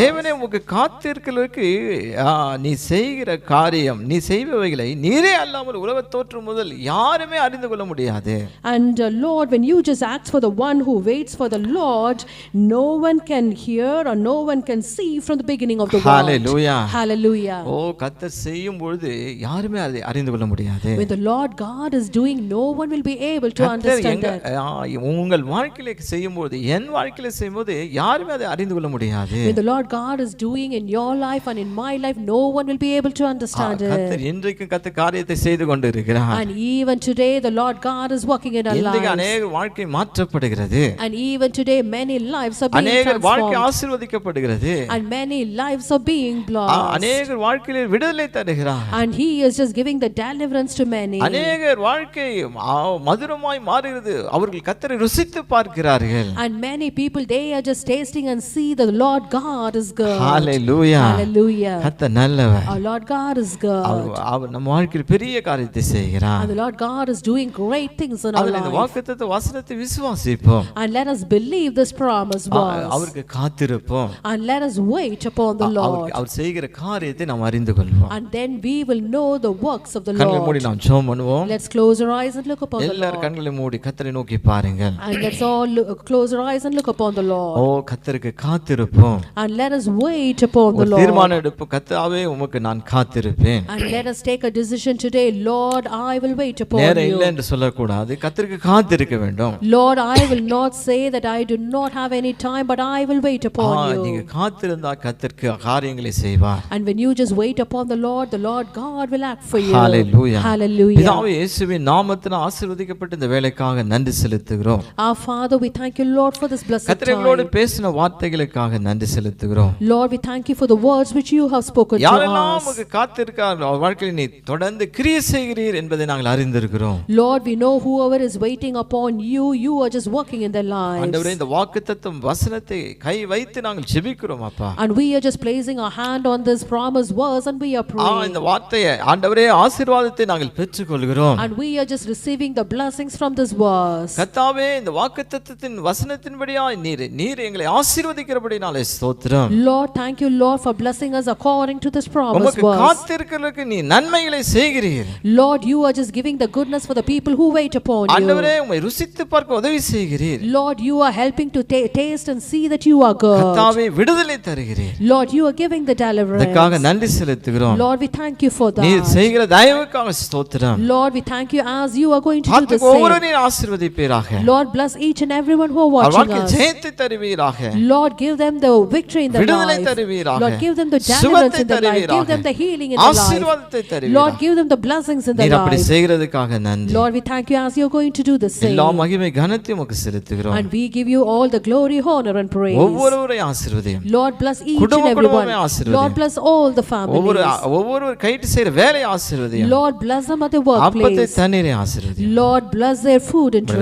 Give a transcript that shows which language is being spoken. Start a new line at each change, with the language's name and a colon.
Tamil: தேவனே உமக்கு காத்திருக்கிறவருக்கு நீ செய்கிற காரியம், நீ செய்பவைகளை நீரே அல்லாமல் உலக தோற்றம் முதல் யாருமே அறிந்து கொள்ள முடியாது.
English: And Lord, when you just ask for the one who waits for the Lord, no one can hear or no one can see from the beginning of the world. Hallelujah. Hallelujah.
Tamil: ஓ, கர்த்தர் செய்யும் பொழுது யாருமே அதை அறிந்து கொள்ள முடியாது.
English: When the Lord God is doing, no one will be able to understand that.
Tamil: உங்கள் வாழ்க்கையில செய்யும்போது, என் வாழ்க்கையில செய்யும்போது யாருமே அதை அறிந்து கொள்ள முடியாது.
English: When the Lord God is doing in your life and in my life, no one will be able to understand it.
Tamil: கர்த்தர் இன்றைக்கும் கர்த்தர் காரியத்தை செய்து கொண்டிருக்கிறார்.
English: And even today the Lord God is working in our
Tamil: இன்றைக்கு
English: lives.
Tamil: अनेक வாழ்க்கை மாற்றப்படுகிறது.
English: And even today many lives are being
Tamil: அநேக வாழ்க்கை
English: transformed.
Tamil: ஆசீர்வதிக்கப்படுகிறது.
English: And many lives are being blessed.
Tamil: அநேக வாழ்க்கையில விடுதலை தருகிறார்.
English: And He is just giving the deliverance to many.
Tamil: அநேக வாழ்க்கை மதுரமாய் மாறுகிறது. அவர்கள் கர்த்தரை ருசித்து பார்க்கிறார்கள்.
English: And many people, they are just tasting and see that the Lord God is good. Hallelujah. Hallelujah.
Tamil: கர்த்தர் நல்லவர்.
English: Our Lord God is good.
Tamil: அவர் நம்ம வாழ்க்கையில் பெரிய காரியத்தை செய்கிறார்.
English: And the Lord God is doing great things in our
Tamil: இந்த
English: life.
Tamil: வாக்குத்தத்த வசனத்தை விசுவாசிப்போம்.
English: And let us believe this promise was.
Tamil: அவருக்கு காத்திருப்போம்.
English: And let us wait upon the Lord.
Tamil: அவர் செய்கிற காரியத்தை நாம் அறிந்து கொள்வோம்.
English: And then we will know the works of the
Tamil: கண்களை மூடி
English: Lord.
Tamil: நாம் ஜெபம் பண்ணுவோம்.
English: Let's close our eyes and look upon the
Tamil: எல்லாரும்
English: Lord.
Tamil: கண்களை மூடி கர்த்தரை நோக்கி பாருங்கள்.
English: And let's all close our eyes and look upon the Lord.
Tamil: ஓ, கர்த்தருக்கு காத்திருப்போம்.
English: And let us wait upon the
Tamil: ஒரு
English: Lord.
Tamil: தீர்மானம் எடுப்போம், கர்த்தாவே உமக்கு நான் காத்திருப்பேன்.
English: And let us take a decision today. Lord, I will wait upon
Tamil: நேரம் இல்லை
English: you.
Tamil: என்று சொல்லக்கூடாது, கர்த்தருக்கு காத்திருக்க வேண்டும்.
English: Lord, I will not say that I do not have any time, but I will wait upon
Tamil: நீங்க
English: you.
Tamil: காத்திருந்தா கர்த்தருக்கு காரியங்களை செய்வார்.
English: And when you just wait upon the Lord God will act for you. Hallelujah. Hallelujah.
Tamil: பிதாவே இயேசுவின் நாமத்தினால் ஆசீர்வதிக்கப்பட்ட இந்த வேலைக்காக நன்றி செலுத்துகிறோம்.
English: Our Father, we thank you, Lord, for this blessed
Tamil: கர்த்தர் எங்களோடு
English: time.
Tamil: பேசின வார்த்தைகளுக்காக நன்றி செலுத்துகிறோம்.
English: Lord, we thank you for the words which you have spoken to
Tamil: யாரெல்லாம்
English: us.
Tamil: உமக்கு காத்திருக்கார், அவர் வாழ்க்கையில் நீ தொடர்ந்து கிரியை செய்கிறீர் என்பதை நாங்கள் அறிந்திருக்கிறோம்.
English: Lord, we know whoever is waiting upon you, you are just working in their lives.
Tamil: ஆண்டவரே, இந்த வாக்குத்தத்தம் வசனத்தை கை வைத்து நாங்கள் ஜெபிக்கிறோம் அப்பா.
English: And we are just placing our hand on this promise verse and we are praying.
Tamil: இந்த வார்த்தையை ஆண்டவரே ஆசீர்வாதத்தை நாங்கள் பெற்றுக்கொள்கிறோம்.
English: And we are just receiving the blessings from this verse.
Tamil: கர்த்தாவே, இந்த வாக்குத்தத்தத்தின் வசனத்தின்படியாய் நீர் எங்களை ஆசீர்வதிக்கிறபடினாலே ஸ்தோத்திரம்.
English: Lord, thank you, Lord, for blessing us according to this promise
Tamil: உமக்கு
English: verse.
Tamil: காத்திருக்கிறவர்களுக்கு நீ நன்மைகளை செய்கிறீர்.
English: Lord, you are just giving the goodness for the people who wait upon you.
Tamil: ஆண்டவரே, உம்மை ருசித்து பார்க்க உதவி செய்கிறீர்.
English: Lord, you are helping to taste and see that you are good.
Tamil: கர்த்தாவே, விடுதலை தருகிறீர்.
English: Lord, you are giving the deliverance.
Tamil: அதற்காக நன்றி செலுத்துகிறோம்.
English: Lord, we thank you for that.
Tamil: நீர் செய்கிற தயவுக்காக ஸ்தோத்திரம்.
English: Lord, we thank you as you are going to do the
Tamil: பார்த்து
English: same.
Tamil: ஒவ்வொருவரையும் ஆசீர்வதிப்பீராக.
English: Lord, bless each and everyone who are
Tamil: our
English: watching
Tamil: வாழ்க்கை
English: us.
Tamil: ஜெயத்தை தருவீராக.
English: Lord, give them the victory in their
Tamil: விடுதலை
English: life.
Tamil: தருவீராக.
English: Lord, give them the deliverance
Tamil: சுகத்தை
English: in their life.
Tamil: தருவீராக.
English: Give them the healing in their life.
Tamil: ஆசீர்வாதத்தை
English: Lord,
Tamil: தருவீராக.
English: give them the blessings in their
Tamil: நீர் அப்படி
English: life.
Tamil: செய்கிறதுக்காக நன்றி.
English: Lord, we thank you as you're going to do the same.
Tamil: எல்லா மகிமை கனத்தையும் உமக்கு செலுத்துகிறோம்.
English: And we give you all the glory, honor and praise.
Tamil: ஒவ்வொருவரையும் ஆசீர்வதியும்.
English: Lord, bless each and
Tamil: குடும்ப
English: everyone.
Tamil: குடும்பமே ஆசீர்வதியும்.
English: Lord, bless all the families.
Tamil: ஒவ்வொரு கைட்டு செய்யற வேலையை ஆசீர்வதியும்.
English: Lord, bless them at their
Tamil: அப்பத்தை
English: workplace.
Tamil: தண்ணீரை ஆசீர்வதியும்.
English: Lord, bless their food and drink.